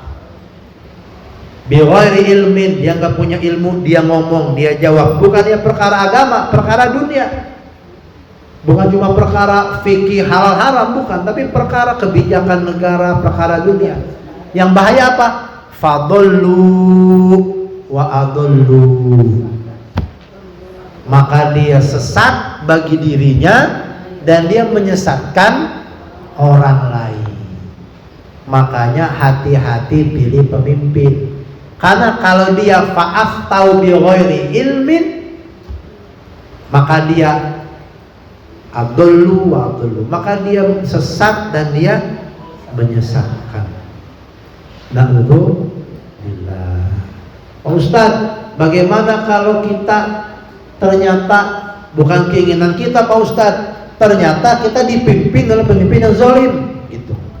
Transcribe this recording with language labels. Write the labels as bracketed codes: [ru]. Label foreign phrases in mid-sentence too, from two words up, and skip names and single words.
[ar] بغير علم, [id] dia nggak punya ilmu, dia ngomong, dia jawab. Bukannya perkara agama, perkara dunia. Bukan cuma perkara fikih halal haram, bukan, tapi perkara kebijakan negara, perkara dunia. Yang bahaya apa? [ar] فضلوا وأضلوا, [id] maka dia sesat bagi dirinya dan dia menyesatkan orang lain. Makanya hati-hati pilih pemimpin, karena kalau dia [ar] فأفتوا بغير علم, [id] maka dia [ar] أضلوا وأضلوا, [id] maka dia sesat dan dia menyesatkan. Na'udzubillah. Pak Ustadz, bagaimana kalau kita ternyata bukan keinginan kita, Pak Ustadz, ternyata kita dipimpin oleh pemimpin yang zalim gitu.